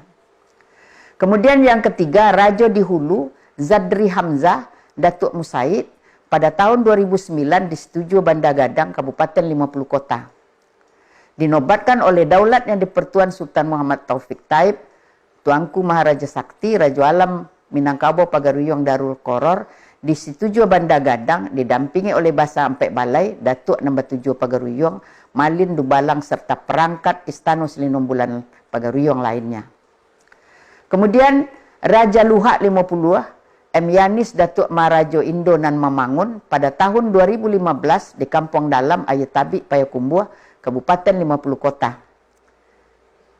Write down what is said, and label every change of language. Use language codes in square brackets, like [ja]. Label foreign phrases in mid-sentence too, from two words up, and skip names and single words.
[id] Kemudian yang ketiga, Raja di Hulu, Zadri Hamzah, Datuk Musaid, pada tahun 2009 disetujui Banda Gadang, Kabupaten 50 Kota. Dinobatkan oleh daulat yang dipertuan Sultan Muhammad Taufik Taib, Tuanku Maharaja Sakti, Raja Alam Minangkabau Pagaruyung Darul Qoror, disetujui Banda Gadang, didampingi oleh Basa Ampek Balai, Datuk No. 7 Pagaruyung, Malin Dubalang, serta perangkat Istana Selindung Bulan Pagaruyung lainnya. Kemudian Raja Luhak 50, M. Yanis Datuk Maharaja Indo Nan Mamangun, pada tahun 2015 di Kampung Dalam, Ayatabi, Payakumbuh, Kabupaten 50 Kota.